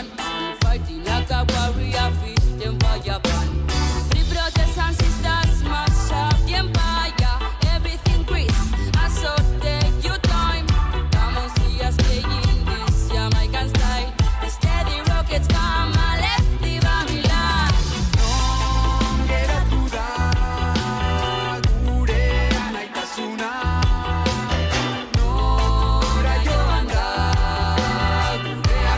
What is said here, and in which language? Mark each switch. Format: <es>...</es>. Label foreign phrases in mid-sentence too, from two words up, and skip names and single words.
<en>I'm fighting like a warrior, fit them fire ban. Free brothers and sisters, smash up the empire. Everything grease. So take your time, come on see us playing this Jamaican style. The steady rockets come and let's leave Babylon.</en> <eu>Non geratu da gure anaitasuna. Nora joan da gure</eu>